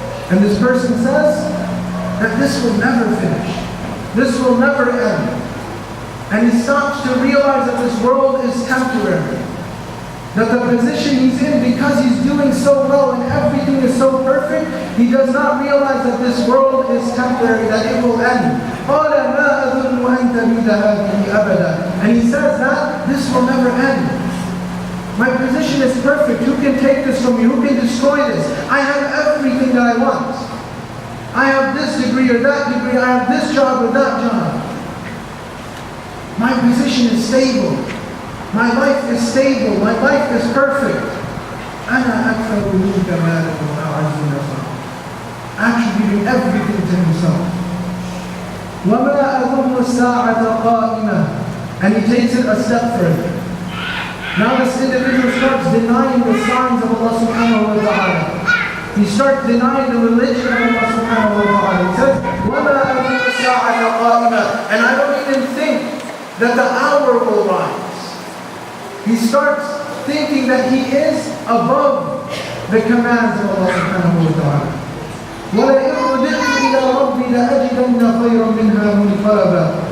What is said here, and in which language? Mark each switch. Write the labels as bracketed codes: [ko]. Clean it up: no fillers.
[en] And this person says that this will never finish. This will never end. And he stops to realize that this world is temporary. That the position he's in, because he's doing so well and everything is so perfect, he does not realize that this world is temporary, that it will end. [ar] قَالَ مَا أَظُنُّ أَن تَبِيدَ هَذِهِ أَبَدًا. [en] And he says that this will never end. My position is perfect. Who can take this from me? Who can destroy this? I have everything that I want. I have this degree or that degree. I have this job or that job. My position is stable. My life is stable. My life is perfect. [ar] أَنَا أَكْثَرُ مِنْكَ مَالًا وَأَعَزُّ نَفْسًا. [en] Attributing everything to himself. [ar] وَمَا أَظُنُّ السَّاعَةَ قَائِمَةً. [en] And he takes it a step further. Now this individual starts denying the signs of Allah subhanahu wa ta'ala. He starts denying the religion of Allah subhanahu wa ta'ala. He says, [ar] وَمَا أَظُنُّ السَّاعَةَ قَائِمَةً. [en] And I don't even think that the hour will rise. He starts thinking that he is above the commands of Allah subhanahu wa ta'ala. [ar] وَلَئِنْ رُجِعْتُ إِلَىٰ رَبِّي لَأَجِدَنَّ خَيْرًا مِنْهَا مُنْقَلَبًا.